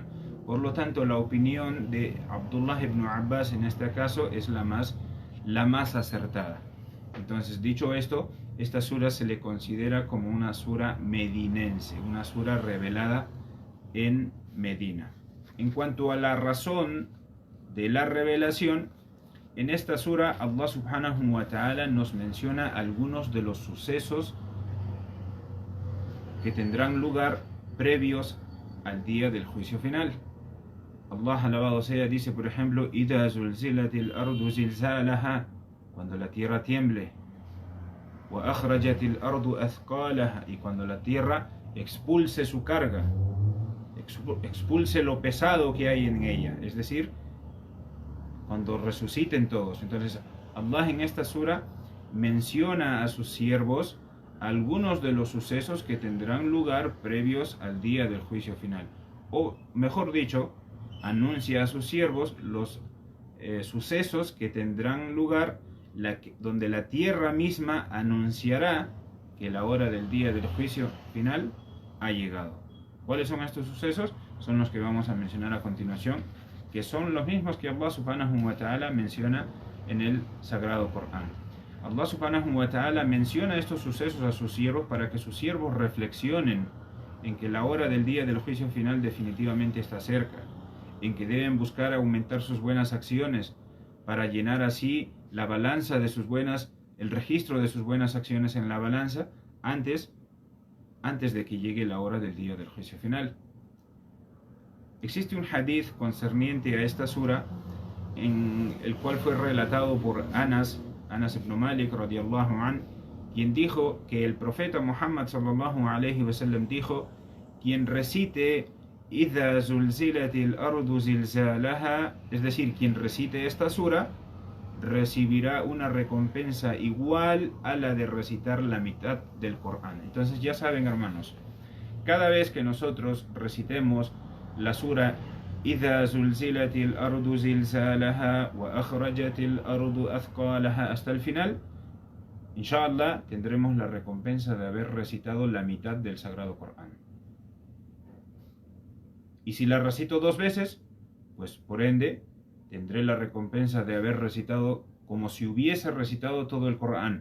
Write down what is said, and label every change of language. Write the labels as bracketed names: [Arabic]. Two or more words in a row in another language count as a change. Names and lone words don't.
[Spanish] Por lo tanto, la opinión de Abdullah ibn Abbas en este caso es la más acertada. Entonces, dicho esto, esta sura se le considera como una sura medinense, una sura revelada en Medina. En cuanto a la razón de la revelación, en esta sura [Arabic] الله سبحانه وتعالى [Spanish] nos menciona algunos de los sucesos que tendrán lugar previos al día del juicio final. Allah, alabado sea, dice, por ejemplo, [Arabic] إِذَا زُلْزِلَتِ الْأَرْضُ زِلْزَالَهَا, [Spanish] cuando la tierra tiemble, [Arabic] وَأَخْرَجَتِ الْأَرْضُ أَثْقَالَهَا, [Spanish] y cuando la tierra expulse su carga, expulse lo pesado que hay en ella, es decir, cuando resuciten todos. Entonces Allah en esta sura menciona a sus siervos algunos de los sucesos que tendrán lugar previos al día del juicio final, o mejor dicho, anuncia a sus siervos los sucesos que tendrán lugar donde la tierra misma anunciará que la hora del día del juicio final ha llegado. ¿Cuáles son estos sucesos? Son los que vamos a mencionar a continuación, que son los mismos que [Arabic] الله سبحانه وتعالى [Spanish] menciona en el Sagrado Corán. [Arabic] الله سبحانه وتعالى [Spanish] menciona estos sucesos a sus siervos para que sus siervos reflexionen en que la hora del día del juicio final definitivamente está cerca, en que deben buscar aumentar sus buenas acciones para llenar así la balanza de sus buenas, el registro de sus buenas acciones en la balanza antes de que llegue la hora del día del juicio final. Existe un hadith concerniente a esta sura en el cual fue relatado por Anas ibn Malik [Arabic] رضي الله عن, [Spanish] quien dijo que el profeta Muhammad [Arabic] صلى الله عليه وسلم [Spanish] dijo: quien recite [Arabic] إِذَا زُلْزِلَتِ الْأَرْضُ زِلْزَالَهَا, [Spanish] es decir, quien recite esta sura recibirá una recompensa igual a la de recitar la mitad del Corán. Entonces ya saben, hermanos, cada vez que nosotros recitemos la sura [Arabic] إِذَا زُلْزِلَتِ الْأَرْضُ زِلْزَالَهَا وَأَخْرَجَتِ الْأَرْضُ أَثْقَالَهَا [Spanish] hasta el final, inshallah tendremos la recompensa de haber recitado la mitad del Sagrado Corán. Y si la recito 2 veces, pues por ende tendré la recompensa de haber recitado como si hubiese recitado todo el Corán.